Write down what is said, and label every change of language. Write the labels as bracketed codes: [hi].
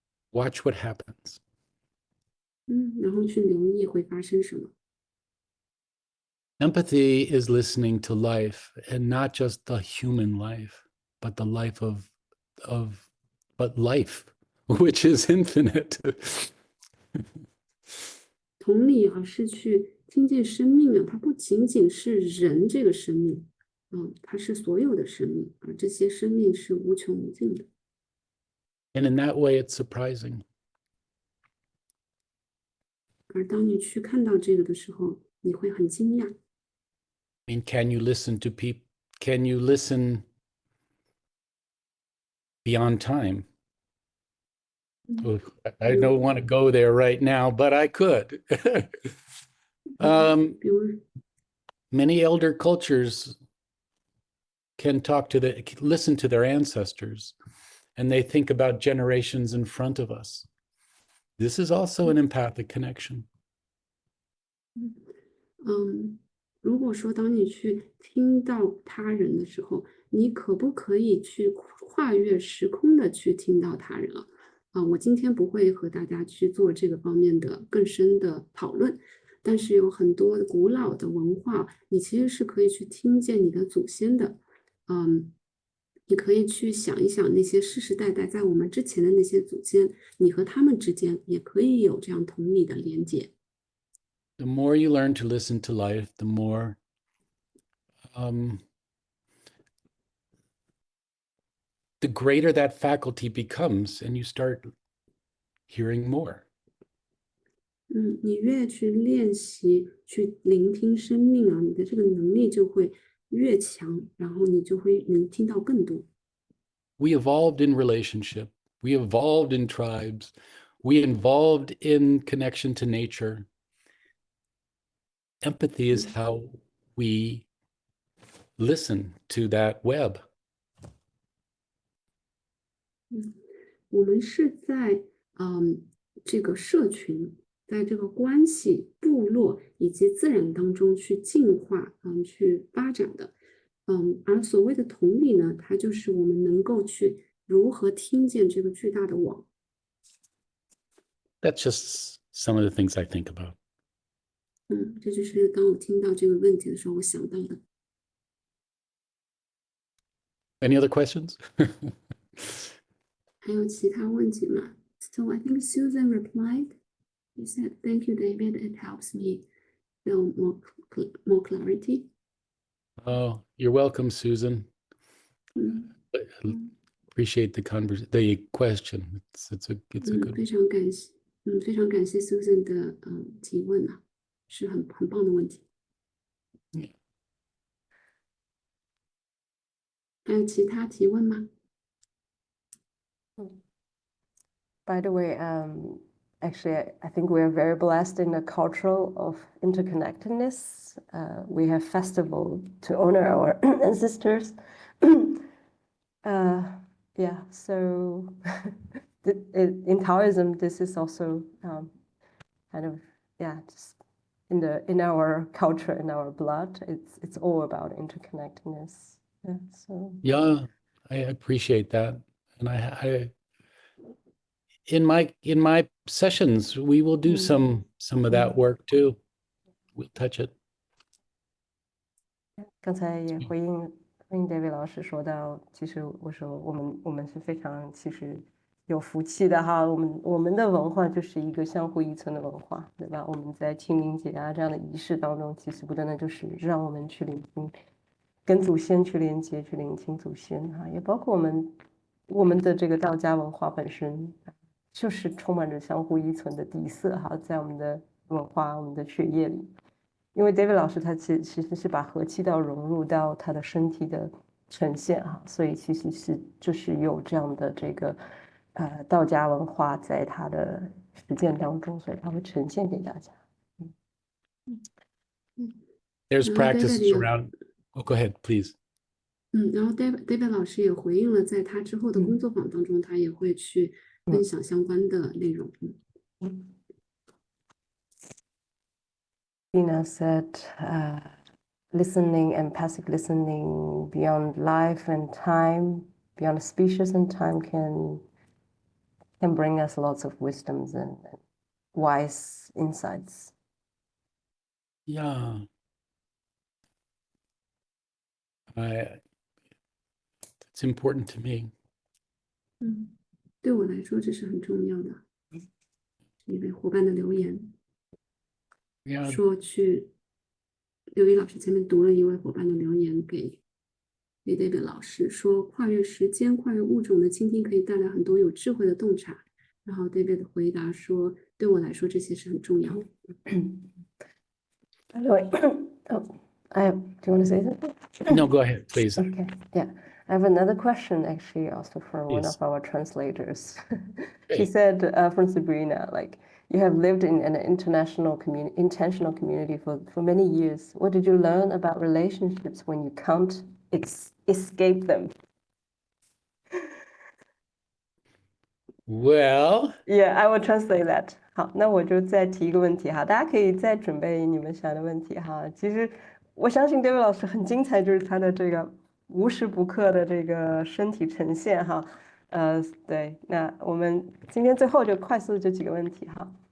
[en] Watch what happens. [zh] 然后去留意会发生什么。 [en] Empathy is listening to life, and not just the human life, but the life but life, which is infinite. [zh] 同理啊，是去听见生命啊，它不仅仅是人这个生命，它是所有的生命，而这些生命是无穷无尽的。 [en] And in that way, it's surprising. [zh] 而当你去看到这个的时候，你会很惊讶。 [en] I mean, can you listen to people? Can you listen beyond time? I don't want to go there right now, but I could. [zh] 比如 [en] Many elder cultures can listen to their ancestors, and they think about generations in front of us. This is also an empathic connection. [zh] 如果说当你去听到他人的时候，你可不可以去跨越时空的去听到他人啊？我今天不会和大家去做这个方面的更深的讨论，但是有很多古老的文化，你其实是可以去听见你的祖先的，你可以去想一想那些世世代代在我们之前的那些祖先，你和他们之间也可以有这样同理的连接。 [en] The more you learn to listen to life, the more the greater that faculty becomes, and you start hearing more. [zh] 你越去练习去聆听生命啊，你的这个能力就会越强，然后你就会能听到更多。 [en] We evolved in relationship. We evolved in tribes. We evolved in connection to nature. Empathy is how we listen to that web. [zh] 我们是在这个社群，在这个关系、部落以及自然当中去进化、去发展的。而所谓的同理呢，它就是我们能够去如何听见这个巨大的网。 [en] That's just some of the things I think about. [zh] 这就是当我听到这个问题的时候，我想到的。 [en] Any other questions? [zh] 还有其他问题吗？ [en] So I think Susan replied. She said, "Thank you, David. It helps me feel more clarity." Oh, you're welcome, Susan. 嗯 Appreciate the question. It's a good [zh] 非常感谢，非常感谢 Susan 的提问啊，是很棒的问题。还有其他提问吗？ [en] By the way, actually, I think we are very blessed in the culture of interconnectedness. We have festival to honor our ancestors. Yeah, so in Taoism, this is also kind of just in our culture, in our blood. It's all about interconnectedness. Yeah, so Yeah, I appreciate that. And I in my sessions, we will do some of that work too. We'll touch it. [zh] 刚才也回应David 老师说到，其实我说我们是非常其实有福气的哈，我们的文化就是一个相互依存的文化，对吧？我们在清明节啊这样的仪式当中，其实不断的就是让我们去聆听，跟祖先去连接，去聆听祖先哈，也包括我们的这个道家文化本身，就是充满着相互依存的底色哈，在我们的文化、我们的血液里。因为 David 老师他其实是把和气道融入到他的身体的呈现哈，所以其实是就是有这样的这个道家文化在他的实践当中，所以他会呈现给大家。 [en] There's [zh] 然后 [en] practices [zh] David 也 [en] around. Oh, go ahead, please. [zh] 然后 David 老师也回应了，在他之后的工作坊当中，他也会去分享相关的内容。 [en] Tina said, listening, empathic listening beyond life and time, beyond species and time can bring us lots of wisdoms and wise insights. Yeah. It's important to me. [zh] 对我来说这是很重要的。一位伙伴的留言 [en] Yeah. [zh] 说去刘宇老师前面读了一位伙伴的留言给 David 老师，说跨越时间、跨越物种的倾听可以带来很多有智慧的洞察。然后 David 回答说，对我来说这些是很重要的。 [en] By the way, do you want to say something? No, go ahead, please. Okay, yeah. I have another question actually also from one Please. of our translators. She Great. said from Sabrina, like, you have lived in an intentional community for many years. What did you learn about relationships when you can't escape them? Well, Yeah, I will translate that. [zh] 好，那我就再提一个问题哈，大家可以再准备你们想的问题哈。其实我相信 David 老师很精彩，就是他的这个无时不刻的这个身体呈现哈。对，那我们今天最后就快速这几个问题哈。